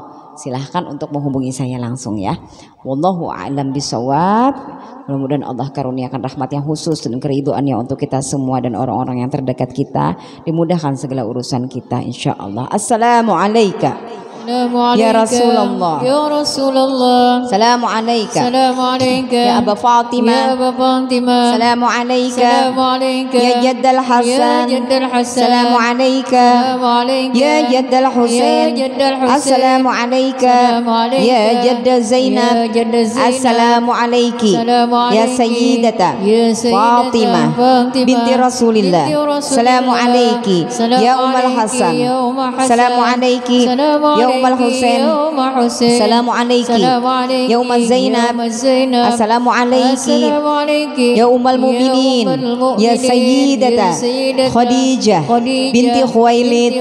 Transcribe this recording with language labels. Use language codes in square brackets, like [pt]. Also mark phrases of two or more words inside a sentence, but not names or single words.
[id] Silahkan untuk menghubungi saya langsung ya. [ar] والله أعلم بالصواب. [id] Mudah-mudahan Allah karuniakan rahmat yang khusus dan keridhoannya untuk kita semua dan orang-orang yang terdekat kita. Dimudahkan segala urusan kita [ar] إن شاء الله. السلام عليكم. يا رسول الله. يا رسول الله. السلام عليكم. السلام عليكم. يا أبا فاطمة. يا أبا فاطمة. السلام عليكم. السلام عليكم. يا جد الحسن. يا جد الحسن. السلام عليكم. السلام عليكم. يا جد الحسين. يا جد الحسين. السلام عليكم. السلام عليكم. يا جد زينب. يا جد زينب. السلام عليكم. السلام عليكم. يا سيدتنا يا سيدتنا فاطمة بنت رسول الله. السلام عليكم. يا أم الحسن. السلام عليكم. يا أم الحسين. السلام عليكم. يا أم زينب. السلام عليكم. يا أم المؤمنين. يا سيدتنا خديجة بنت خويلد.